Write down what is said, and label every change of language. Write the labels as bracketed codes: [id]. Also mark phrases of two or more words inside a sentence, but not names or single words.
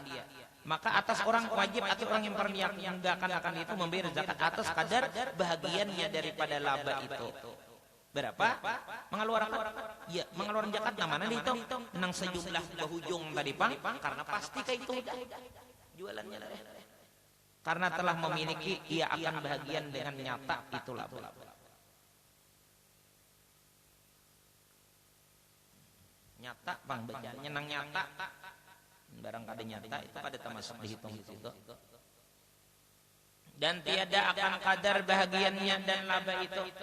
[id] Maka atas orang wajib atau orang yang memperniagakan akan itu membayar zakat atas kadar bahagiannya daripada laba itu. Berapa? [bjn] Mengeluarkan zakat namanya dihitung nang sejumlah berujung tadi Pang, karena pasti kayak itu jualannya lah. [id] Karena telah memiliki ia akan bahagian dengan nyata itu laba. [bjn] Nyata Bang bacanya nang nyata. Barang kada nyata itu kada termasuk dihitung di situ. [id] Dan tiada akan kadar bahagiannya dan laba itu.